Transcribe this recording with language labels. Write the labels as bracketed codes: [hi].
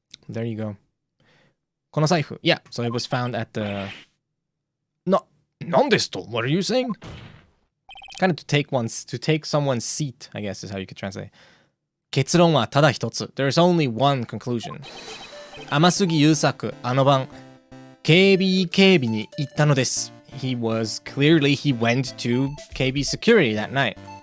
[en] There you go. [ja] この財布. [en] Yeah, so it was found at the... [ja] 何ですと? [en] What are you saying? Kind of to take someone's seat, I guess is how you could translate. [ja] 結論はただ一つ. [en] There's only one conclusion. [ja] 天杉優作、あの晩、警備に行ったのです. [en] He went to KB security that night.